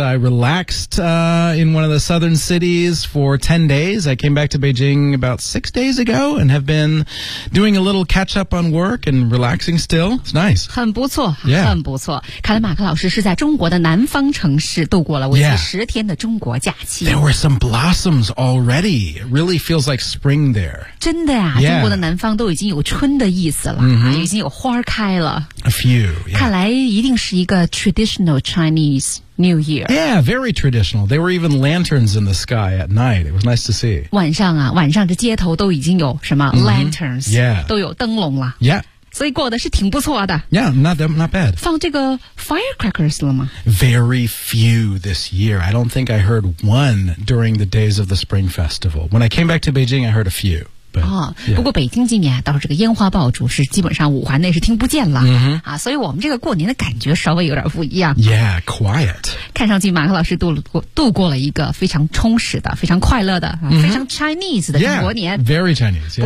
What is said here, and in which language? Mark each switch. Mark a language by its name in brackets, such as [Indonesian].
[English] I relaxed in one of the southern cities for 10 days. I came back to Beijing about 6 days ago and have been doing a little catch up on work and relaxing still. It's nice. [Chinese] 很不错、 [English] yeah. [Chinese] 很不错。看来马克老师是在中国的南方城市度过了为期10天的中国假期。 [English] There were some blossoms already. It really feels like spring there. [Chinese] 真的呀、 [English] yeah. [Chinese] 中国的南方都已经有春的意思了、mm-hmm. 已经有花开了。 [English] A few.、Yeah. [Chinese] 看来一定是一个 [English] traditional Chinese New Year. Yeah, very traditional. There were even lanterns in the sky at night. It was nice to see. [Chinese] 晚上啊，晚上这街头都已经有什么、mm-hmm. lanterns? [English] Yeah, [Chinese] 都有灯笼了。 [English] Yeah. [Chinese] 所以过得是挺不错的。 [English] Yeah, not bad. [Chinese] 放这个 firecrackers 了吗？ [English] Very few this year. I don't think I heard one during the days of the Spring Festival. When I came back to Beijing, I heard a few. But, yeah. [Chinese] 不过北京今年倒是这个烟花爆竹是基本上五环内是听不见了、 mm-hmm. 啊、所以我们这个过年的感觉稍微有点不一样。 [English] Yeah, quiet. [Chinese] 看上去马克老师度过了一个非常充实的非常快乐的、啊 mm-hmm. 非常 Chinese 的中国年。 [English] Yeah, very Chinese、yeah.